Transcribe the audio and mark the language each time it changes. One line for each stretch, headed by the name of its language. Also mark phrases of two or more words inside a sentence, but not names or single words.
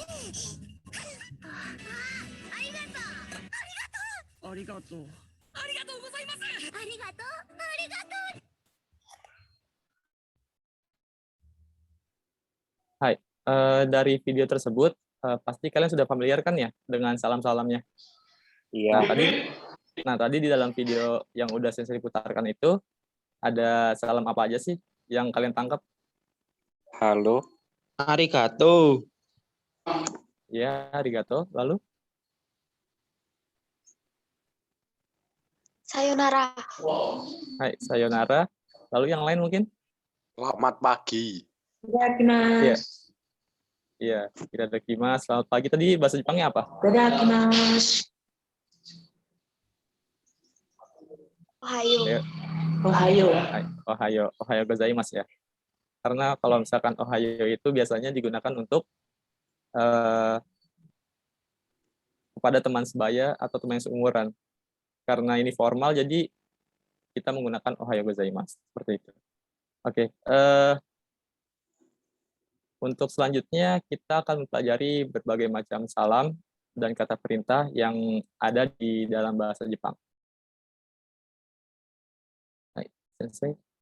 Japanese: Arigato. ありがとうございます。ありがとう、ありがとう。
Indonesian: Dari video tersebut, pasti kalian sudah familiar kan ya dengan salam-salamnya. Iya. Nah, tadi di dalam video yang udah Sensei putarkan itu, ada salam apa aja sih yang kalian tangkap? Halo. Arigato. Ya, arigato. Lalu? Sayonara.
Japanese: Hai, sayonara.
Indonesian: Lalu yang lain mungkin? Selamat pagi. Itadakimasu. Iya, itadakimasu. Selamat pagi. Tadi bahasa Jepangnya apa? Itadakimasu. Ohayo. Ya. Ohayo.
Japanese: Hai, ohayo. Ohayo gozaimasu ya.
Indonesian: Karena kalau misalkan ohayo itu biasanya digunakan untuk kepada teman sebaya atau teman yang seumuran. Karena ini formal, jadi kita menggunakan
Japanese: ohayo gozaimasu.
Indonesian: Seperti itu. Oke. Untuk selanjutnya, kita akan mempelajari berbagai macam salam dan kata perintah yang ada di dalam bahasa Jepang.
Japanese: Hai, Sensei.